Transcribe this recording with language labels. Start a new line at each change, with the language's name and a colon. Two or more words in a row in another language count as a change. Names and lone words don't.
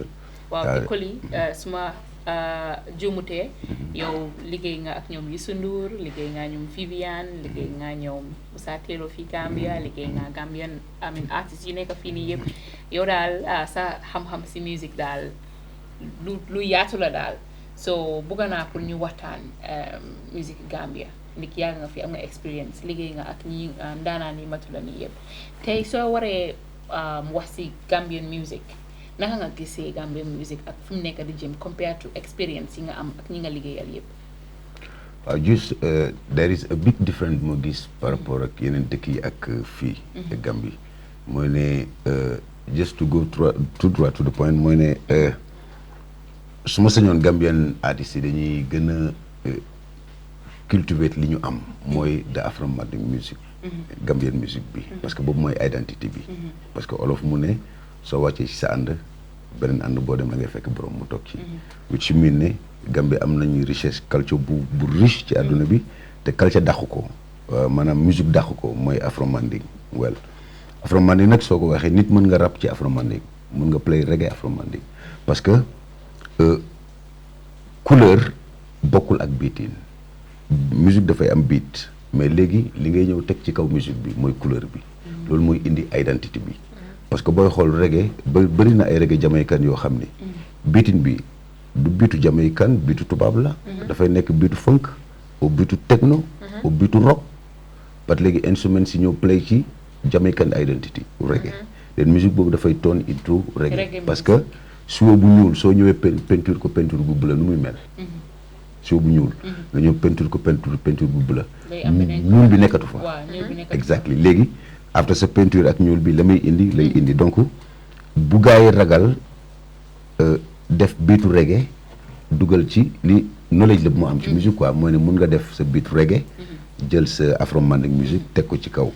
Wolof: Waaw Koli suma juumutee yow liggéey nga ak ñoom Youssou Ndour, liggéey nga ñoom Viviane, liggéey nga ñoom Moussa Kello fii Gambia, liggéey nga
English: Gambian artistes
Wolof: yi nekk fii nii yëpp yow daal sa xam-xam si musique daal lu yaatu la daal. So bëgg naa pour ñu waxtaan musique Gambia ndik yaa nga fi am nga experience liggéey nga ak ñi ndaanaan yi matu la nii yëpp tey soo waree wax si
English: Gambian music
Wolof: naka nga gisee
English: Gambian music
Wolof: ak fu mu nekk di jëm
English: compared to
Wolof: experience yi nga am ak ñi nga liggéeyal yëpp. waaw
English: just there is a big difference
Wolof: moo gis
French: par rapport
Wolof: ak yeneen dëkk yi ak fii ak Gambie mooy ne
English: just to go
French: tout droit
English: to the point
Wolof: mooy ne su ma sañoon
English: Gambian artistes
Wolof: yi dañuy gën a cultiver li ñu am mooy
English: the Afro-Manding music Gambian music
Wolof: bi
French: parce que
Wolof: boobu mooy identité bi
French: parce que
Wolof: olof mu ne soo wàccee ci sa ànd beneen ànd boo dem la ngay fekk borom mu toog ci
English: which mean
Wolof: ne Gambie am nañu richesse culture bu riche ci àdduna bi te culture dàqu ko maanaam musique dàqu ko mooy Afro-Manding well Afro-Manding nag soo ko waxee nit mën nga rap ci Afro-Manding mën nga play reggae Afro-Manding
French: parce que
Wolof: couleur bokkul ak beatin musique dafay am beat mais léegi li ngay ñëw teg ci kaw musique bi mooy couleur bi loolu mooy indi identité bi
French: parce que
Wolof: booy xool reggae bëri na ay
French: reggae jamaïcain
Wolof: yoo xam ne beatin bi du biitu jamaïcain biitu tubaab la dafay nekk biitu funk au biitu techno au biitu rock
French: parce que
Wolof: léegi instrument si ñëw play ci jamaïcain identity reggae den musique boobu dafay
English: turn into reggae
French: parce que
Wolof: siwo bu ñuul soo ñëwee peinture ko peinture bu bleu nu muy mel siwo bu ñuul nga ñëw peinture ko peinture bu bleu ñuul bi nekkatu fa exactly léegi after sa peinture ak ñuul bi la may indi lay indi donc bu gaa yi ragal def biitu reggae dugal ci li knowledge la bu mu am ci musique quoi mooy ne mun nga def sa biitu reggae jël sa Afro-Manding musique teg ko ci kaw.